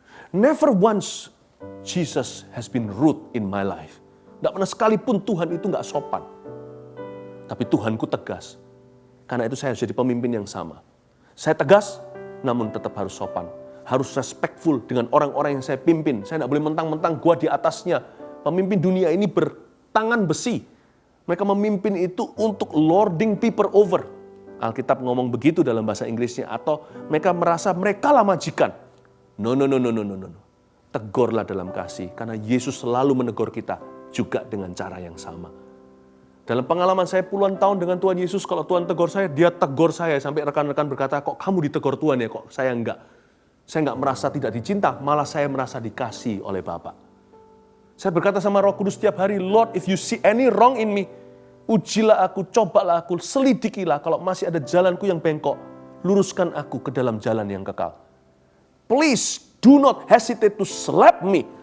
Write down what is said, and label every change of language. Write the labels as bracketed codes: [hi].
[en] Never once Jesus has been rude in my life. [id] Tidak pernah sekalipun Tuhan itu nggak sopan. Tapi Tuhanku tegas. Karena itu saya harus jadi pemimpin yang sama. Saya tegas, namun tetap harus sopan. Harus respectful dengan orang-orang yang saya pimpin. Saya tidak boleh mentang-mentang gua di atasnya. Pemimpin dunia ini bertangan besi. Mereka memimpin itu untuk [en] lording people over. [id] Alkitab ngomong begitu dalam bahasa Inggrisnya. Atau mereka merasa mereka lah majikan. [en] No. [id] Tegurlah dalam kasih. Karena Yesus selalu menegur kita juga dengan cara yang sama. Dalam pengalaman saya puluhan tahun dengan Tuhan Yesus, kalau Tuhan tegur saya, dia tegur saya. Sampai rekan-rekan berkata, kok kamu ditegur Tuhan ya, kok saya enggak. Saya enggak merasa tidak dicinta, malah saya merasa dikasih oleh Bapa. Saya berkata sama Roh Kudus setiap hari, [en] Lord, if you see any wrong in me, [id] ujilah aku, cobalah aku, selidikilah. Kalau masih ada jalanku yang bengkok, luruskan aku ke dalam jalan yang kekal. [en] Please do not hesitate to slap me.